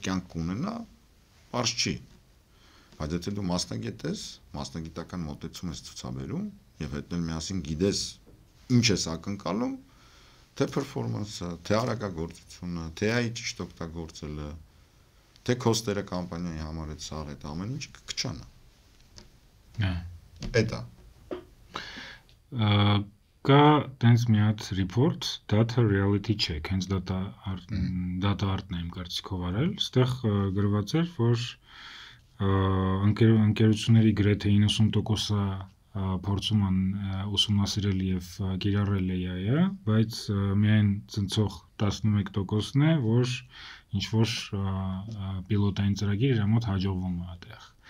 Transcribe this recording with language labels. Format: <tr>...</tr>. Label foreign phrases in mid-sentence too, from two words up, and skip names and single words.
<hy>կյանք կունենա, բարձ չի։ Բայց եթե դու մասնագետ ես, մասնագիտական մոտեցում ես ցուցաբերում եւ հետո միասին գիտես ինչ ես ակնկալում, թե performance-ը, թե արագագործությունը, թե AI ճիշտ օգտագործելը, թե cost-երը կամպանիայի համար այդ սաղ այդ ամեն ինչը կքչանա։ Էդա։ Կա տենց մի հատ</hy> <en>report, data reality check,</en> <hy>հենց data art-ն եմ կարծիքով արել, այստեղ գրված էր, որ ընկերությունների գրեթե 90%-ը փորձում են ուսումնասիրել եւ կիրառել AI-ը, բայց միայն ցնցող 11%-ն է, որ ինչ որ պիլոտային ծրագիր իր մոտ հաջողվում է այդտեղ։</hy>